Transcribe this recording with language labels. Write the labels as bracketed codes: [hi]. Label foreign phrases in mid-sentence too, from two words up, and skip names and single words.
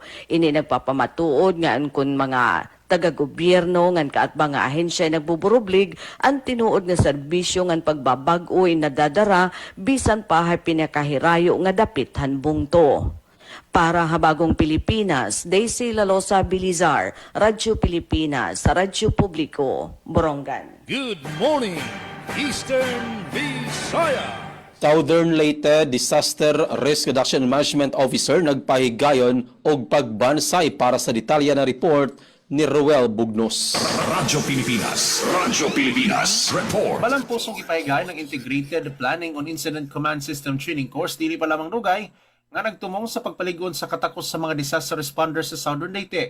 [war] Ini nagpapamatuod nga kun mga taga-gobyerno ngan kaatbang nga ahensya nagbuburublig ang tinuod nga serbisyo ngan pagbabag-o nadadara bisan pa pinakahirayo nga dapit han bungto. Para Habagong Pilipinas, Daisy Lalosa Bilizar, Radyo Pilipinas, Radyo Publiko, Borongan. [en] Good morning, Eastern Visayas. [ceb] Southern Leyte Disaster Risk Reduction Management Officer nagpahigayon og pagbansay para sa detalya na report ni Roel Bugnos. Radyo Pilipinas Report. Balang pusong ipahigayon ng Integrated Planning on Incident Command System Training Course dili pa lamang dugay nga nagtumong sa pagpaligon sa katakos sa mga disaster responders sa Southern Leyte.